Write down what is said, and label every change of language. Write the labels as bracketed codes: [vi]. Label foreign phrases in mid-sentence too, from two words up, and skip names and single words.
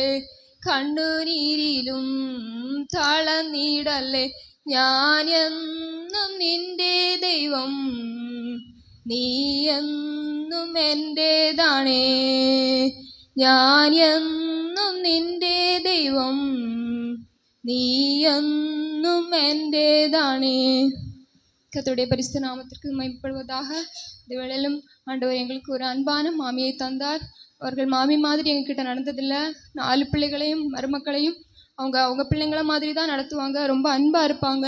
[ml] കണ്ണുനീരിലും തളർന്നിടല്ലേ ഞാൻ എന്നും നിന്റെ ദൈവം നീ എന്നും എൻ്റേതാണേ ഞാൻ എന്നും നിന്റെ ദൈവം നീ എന്നും என்டேதானே. [ta] கர்த்தருடைய பரிசுத்த நாமத்திற்கு மகிமைப்படுவதாக. இந்த வேளையிலும் ஆண்டவர் எங்களுக்கு ஒரு அன்பான மாமியை தந்தார். அவர்கள் மாமி மாதிரி எங்ககிட்ட நடந்ததில்லை. 4 பிள்ளைகளையும் மருமக்களையும் அவங்க பிள்ளைங்கள மாதிரி தான் நடத்துவாங்க. ரொம்ப அன்பாக இருப்பாங்க.